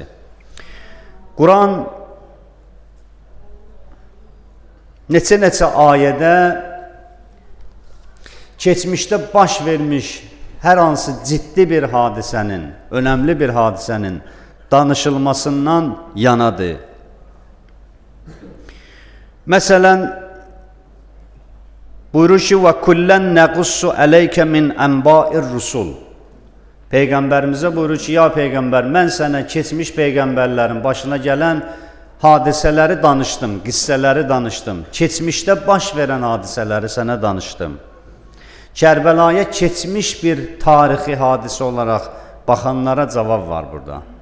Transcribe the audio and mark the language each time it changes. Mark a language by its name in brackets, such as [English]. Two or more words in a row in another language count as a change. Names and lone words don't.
[Azerbaijani] Quran neçə-neçə ayədə keçmişdə baş vermiş hər hansı ciddi bir hadisənin, önəmli bir hadisənin danışılmasından yanadır. Məsələn, buyurur ki, [Arabic] وَكُلَّنْ نَقُصُّ عَلَيْكَ مِنْ أَنْبَاءِ الرُّسُلِ [Azerbaijani] Peyğəmbərimizə buyurur ki, ya Peyğəmbər, mən sənə keçmiş Peyğəmbərlərin başına gələn hadisələri danışdım, qissələri danışdım. Keçmişdə baş verən hadisələri sənə danışdım. Kərbəlaya keçmiş bir tarixi hadisə olaraq baxanlara cavab var burada.